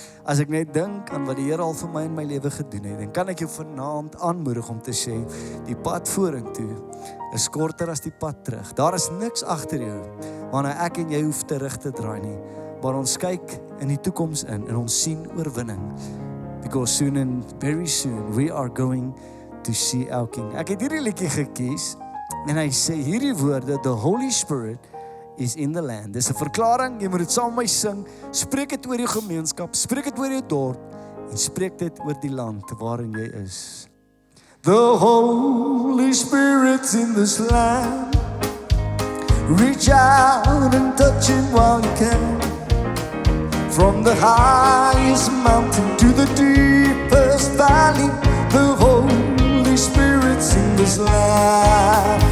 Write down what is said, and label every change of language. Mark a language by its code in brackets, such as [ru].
[af] As ek net dink aan wat die Here al vir my in my lewe gedoen het, dan kan ek jou vanaand aanmoedig om te sê, die pad vorentoe is korter as die pad terug. Daar is niks agter jou waarna ek en jy hoef terug te draai nie. Maar ons kyk in die toekoms in en ons sien oorwinning. [en] Because soon and very soon we are going to see our King. [af] Ek het hierdie liedjie gekies en hy sê hierdie woorde, [en] the Holy Spirit is in the land. [af] Dis 'n verklaring, jy moet dit saam met my sing. Spreek dit oor jou gemeenskap, spreek dit oor jou dorp en spreek dit oor die land waarin jy is. [en] The Holy Spirit's in this land. Reach out and touch Him while you can. From the highest mountain to the deepest valley, the Holy Spirit's in this land.